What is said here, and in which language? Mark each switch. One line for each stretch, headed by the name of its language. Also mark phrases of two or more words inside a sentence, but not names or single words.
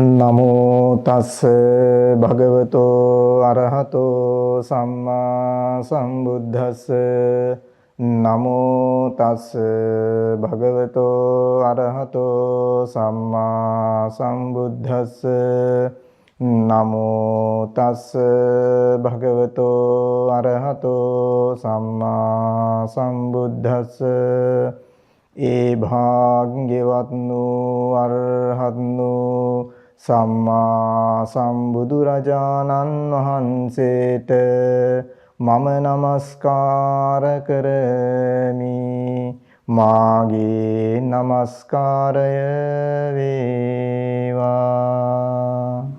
Pali: නමෝ තස් භගවතෝ අරහතෝ සම්මා සම්බුද්දස්ස නමෝ තස් භගවතෝ අරහතෝ සම්මා සම්බුද්දස්ස නමෝ තස් භගවතෝ අරහතෝ සම්මා සම්බුද්දස්ස
Sinhala: ඒ භාග්‍යවත් වූ අරහත් වූ සම්මා සම්බුදු රජාණන් වහන්සේට මම නමස්කාර කරමි. මාගේ නමස්කාරය වේවා.